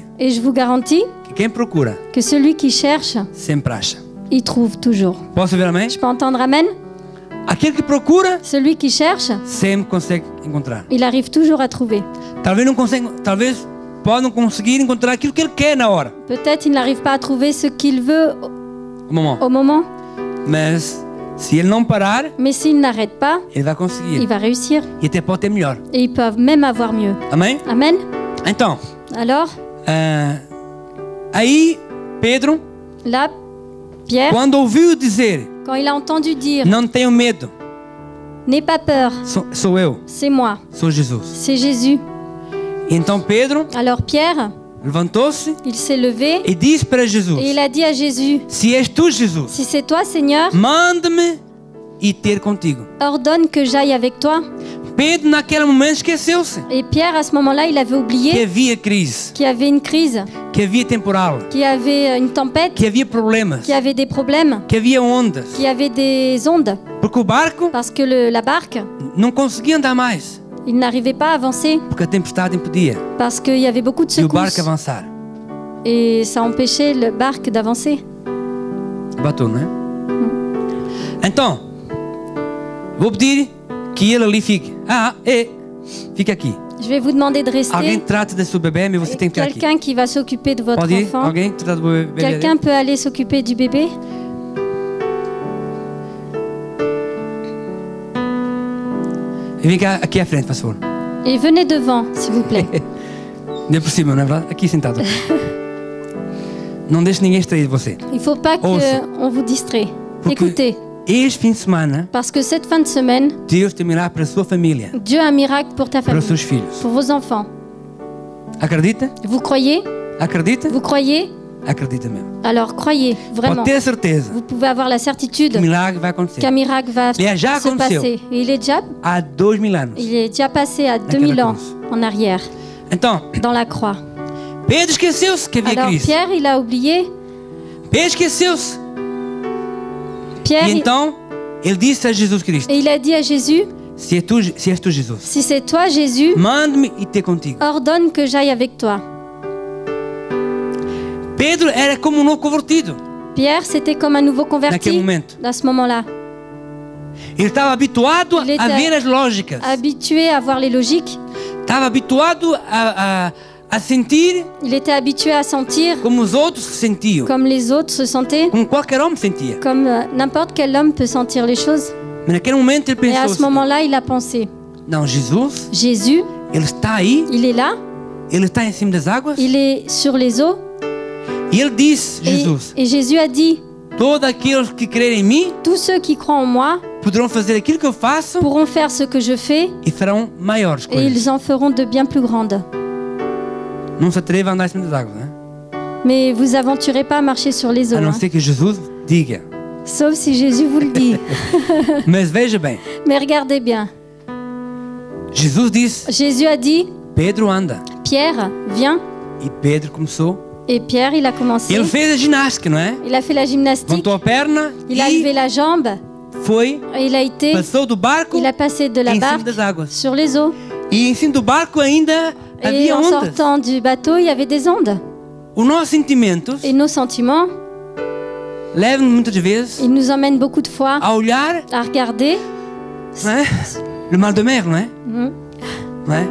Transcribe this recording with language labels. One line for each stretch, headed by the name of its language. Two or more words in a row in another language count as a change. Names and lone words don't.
French: Et je vous garantis
Portuguese: que quem procura
French: que celui qui cherche,
Portuguese: sempre acha.
French: il trouve toujours.
Portuguese: Posso ouvir amém?
French: Je peux entendre amen?
Portuguese: Aquele que procura
French: Celui qui cherche,
Portuguese: sempre consegue encontrar.
French: il arrive toujours à trouver.
Portuguese: Talvez não consiga, talvez pode não conseguir encontrar aquilo que ele quer na hora,
French: Peut-être il n'arrive pas à trouver ce qu'il veut
Portuguese: no momento.
French: au moment,
Portuguese: Mas Se ele não parar,
French: Mais s'il n'arrête pas,
Portuguese: ele vai
French: il
Portuguese: conseguir.
French: va réussir.
Portuguese: E até pode ter melhor.
French: Et ils peuvent même avoir mieux.
Portuguese: Amém?
French: Amen.
Portuguese: Então,
French: Alors,
Portuguese: aí Pedro,
French: là, Pierre,
Portuguese: quando ouviu dizer,
French: quand il a entendu dire
Portuguese: não tenho medo,
French: « N'aie pas peur,
Portuguese: sou eu,
French: c'est moi,
Portuguese: sou Jesus.
French: c'est Jésus »,
Portuguese: E então Pedro
French: alors Pierre,
Portuguese: levantou-se
French: il s'est levé
Portuguese: e disse para Jesus:
French: et il a dit à Jésus,
Portuguese: Se és tu, Jesus,
French: « Si c'est toi, Seigneur,
Portuguese: manda-me ir ter contigo.
French: ordonne que j'aille avec toi. »
Portuguese: Pedro, naquele momento, esqueceu-se
French: Et Pierre, à ce moment-là, il avait
Portuguese: que
French: oublié
Portuguese: havia crise,
French: qu'il y avait une crise,
Portuguese: que havia temporal,
French: qu'il y avait une tempête,
Portuguese: que havia problemas,
French: qu'il y avait des problèmes,
Portuguese: que havia ondas,
French: qu'il y avait des ondes,
Portuguese: porque o barco
French: parce que la barque,
Portuguese: não conseguia andar mais,
French: il n'arrivait pas à avancer,
Portuguese: porque a tempestade impedia
French: parce qu'il y avait beaucoup de
Portuguese: de o barco
French: secousses.
Portuguese: avançar.
French: Et ça empêchait le barque d'avancer.
Portuguese: Bateu, não é? Então, vou pedir que ele ali fique. Fica aqui.
French: Je vais vous demander de rester.
Portuguese: Alguém trate do seu bebê, mas você tem que ficar aqui.
French: Quelqu'un qui va s'occuper de votre
Portuguese: Pode ir?
French: enfant.
Portuguese: Alguém trata do bebê?
French: Quelqu'un peut aller s'occuper du bébé.
Portuguese: Vem cá, aqui à frente, por favor.
French: Et venez devant, s'il vous plaît.
Portuguese: Não é possível, não é verdade? Aqui sentado. Não deixe ninguém distrair você.
French: Il ne faut pas
Portuguese: Ouça.
French: qu'on vous distrait.
Portuguese: Porque
French: Écoutez,
Portuguese: este fim de semana,
French: parce que cette fin de semaine,
Portuguese: Deus tem milagre para a sua família,
French: Dieu a un miracle pour ta
Portuguese: para os
French: famille,
Portuguese: seus filhos.
French: pour vos enfants.
Portuguese: Acredita?
French: Vous croyez?
Portuguese: Acredita?
French: Vous croyez?
Portuguese: Acredita mesmo.
French: Alors croyez, vraiment.
Portuguese: Pode ter certeza
French: Vous pouvez avoir la certitude
Portuguese: que o milagre vai acontecer.
French: qu'un miracle va Il a déjà
Portuguese: se aconteceu.
French: passer. Et il est
Portuguese: Há 2000 anos.
French: déjà passé à 2000 ans
Portuguese: cruz.
French: en arrière,
Portuguese: Então,
French: dans la croix.
Portuguese: Pedro esqueceu-se que havia
French: Alors
Portuguese: crise.
French: Pierre, il a oublié.
Portuguese: Pedro esqueceu-se.
French: Pierre,
Portuguese: E então, ele disse a Jesus Cristo:
French: et il a dit à Jésus,
Portuguese: Se és tu, Jesus,
French: si c'est toi, Jésus,
Portuguese: manda-me e ter contigo.
French: ordonne que j'aille avec toi.
Portuguese: Pedro era como um novo convertido
French: Pierre, c'était comme un nouveau
Portuguese: naquele
French: converti
Portuguese: momento.
French: à ce moment-là,
Portuguese: Ele estava habituado Ele a
French: était
Portuguese: ver as lógicas.
French: habitué à voir les logiques.
Portuguese: Estava habituado a sentir
French: Il était habitué à sentir
Portuguese: como os outros se sentiam.
French: comme les autres se sentaient,
Portuguese: Como qualquer homem sentia.
French: comme n'importe quel homme peut sentir les choses.
Portuguese: Mas naquele momento ele
French: Et à
Portuguese: pensou
French: ce moment-là, il a pensé,
Portuguese: não, Jesus,
French: Jésus,
Portuguese: ele está aí,
French: il est là,
Portuguese: ele está em cima das águas.
French: il est sur les eaux.
Portuguese: E ele disse,
French: Et,
Portuguese: Jesus,
French: et Jésus a dit,
Portuguese: todos aqueles que crerem em mim
French: tous ceux qui croient en moi
Portuguese: poderão fazer aquilo que eu faço
French: pourront faire ce que je fais
Portuguese: e farão maiores
French: et
Portuguese: coisas.
French: ils en feront de bien plus grandes.
Portuguese: Não se atreva a andar em cima das águas, né?
French: Mais vous aventurez pas à marcher sur les eaux,
Portuguese: A não
French: hein.
Portuguese: ser que Jesus diga.
French: Sauf si Jésus vous le dit.
Portuguese: Mas veja bem,
French: Mais regardez bien,
Portuguese: Jesus disse,
French: Jésus a dit,
Portuguese: Pedro anda.
French: Pierre, viens.
Portuguese: E Pedro começou.
French: Et Pierre, il a commencé.
Portuguese: Ele fez a ginástica, não é?
French: Il a fait la gymnastique,
Portuguese: Levantou a perna
French: il a levé
Portuguese: e
French: la jambe,
Portuguese: foi,
French: et il a été,
Portuguese: passou do barco
French: il a passé de la
Portuguese: em cima
French: barque
Portuguese: das águas.
French: sur les eaux.
Portuguese: E em cima do barco ainda
French: Et
Portuguese: havia
French: en
Portuguese: ondas.
French: sortant du bateau, il y avait des ondes.
Portuguese: Os nossos sentimentos
French: Et nos sentiments,
Portuguese: levam-nos muitas vezes
French: ils nous emmènent beaucoup de fois
Portuguese: a olhar,
French: à regarder.
Portuguese: não é?
French: Le mal de mer,
Portuguese: não é? Mhm. Não é?